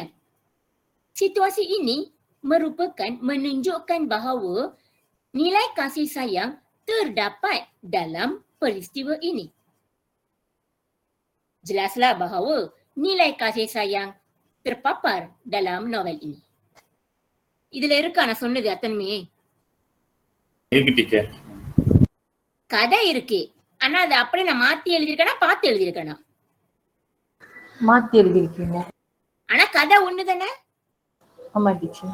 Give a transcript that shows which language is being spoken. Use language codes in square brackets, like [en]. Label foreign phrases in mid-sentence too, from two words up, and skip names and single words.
[ms] Situasi ini merupakan menunjukkan bahawa nilai kasih sayang terdapat dalam peristiwa ini. Jelaslah bahawa nilai kasih sayang terpapar dalam novel ini. [ta] இதுல இருக்கா நான் சொன்னது அத்தனையுமே? இருக்கு டீச்சர். கதை இருக்கு, ஆனா அதை அப்படியே நான் மாத்தி எழுதியிருக்கேனா பார்த்து எழுதியிருக்கேனா? மாத்தி எழுதிருக்கீங்க. ஆனா கதை ஒண்ணுதானே? ஆமா டீச்சர்.